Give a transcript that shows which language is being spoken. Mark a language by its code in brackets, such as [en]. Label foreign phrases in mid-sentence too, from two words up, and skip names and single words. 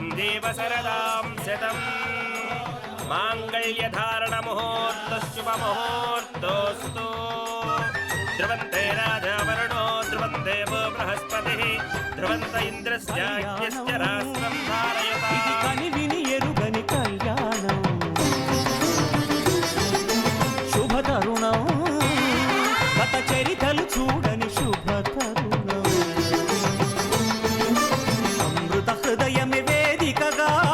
[sa] जीव शरदां शतम् माङ्गल्यधारण मुहूर्तः शुभ मुहूर्तोऽस्तु ध्रुवन्ते राजा वरुणो ध्रुवं देवो बृहस्पतिः ध्रुवन्त इन्द्रस्याज्ञश्च राष्ट्रं धारयता [te] ఇది కని విని ఎరుగని కళ్యాణం శుభ తరుణం గత చరితలు చూడని శుభ తరుణం అమృత హృదయమే వేదికగా